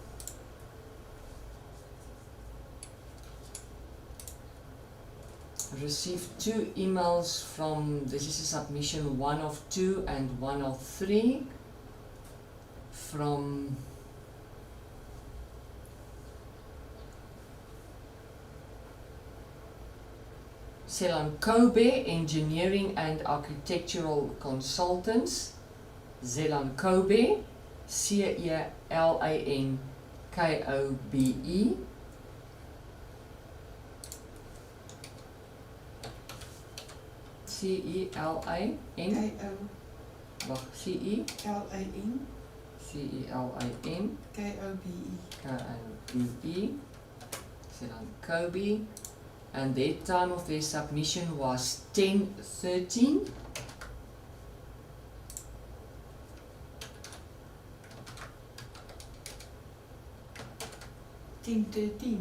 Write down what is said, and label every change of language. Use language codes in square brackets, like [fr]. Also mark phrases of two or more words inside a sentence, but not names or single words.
[en] Received 2 emails from, this is a submission 1 of 2 and 1 of 3 from Celan Kobe Engineering and Architectural Consultants. Zelan Kobe, C-E-L-A-N-K-O-B-E. C-E-L-A-N. Wacht, C-E-L-A-N. C-E-L-A-N. K-O-B-E. K-O-B-E. Zelan Kobe. And their time of their submission was 10:13. T10.